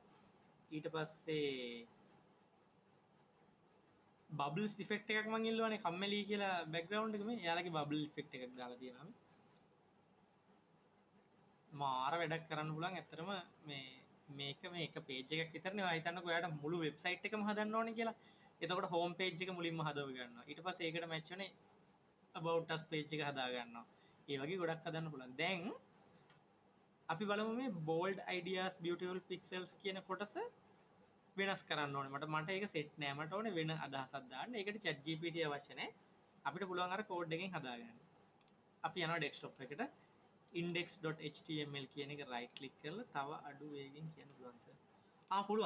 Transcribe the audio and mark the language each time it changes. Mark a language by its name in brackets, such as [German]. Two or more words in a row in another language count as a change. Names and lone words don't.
[Sinhala] ඊට පස්සේ [English] bubbles effect [Sinhala] එකක් මම ඉල්ලුවානේ කම්මැලි කියලා background එක මේ එයාලගේ [English] bubble effect [Sinhala] එකක් දාලා තියෙනවා. මාර වැඩක් කරන්න පුළුවන්. ඇත්තටම මේක එක page එකක් විතරනේ. ඔයා හිතන්නකෝ ඔයාට මුළු website එකම හදන්න ඕනේ කියලා. එතකොට [English] home page [Sinhala] එක මුලින්ම හදව ගන්නවා. ඊට පස්සේ ඒකට match වෙන [English] about us page [Sinhala] එක හදා ගන්නවා. ඒ වගේ ගොඩක් හදන්න පුළුවන්. දැන් අපි බලමු මේ [English] bold ideas beautiful pixels [Sinhala] කියන කොටස වෙනස් කරන්න ඕනේ. මට ඒක set නෑ. මට ඕනේ වෙන අදහසක් දාන්න. ඒකට [English] chat GPT [Sinhala] අවශ්‍ය නෑ. අපිට පුළුවන් අර code එකෙන් හදාගන්න. අපි යනවා desktop එකට index.html කියන එක [English] right click [Sinhala] කරලා තව අඩු වේගෙන් කියන්න පුළුවන් සර්. පුළුවන්.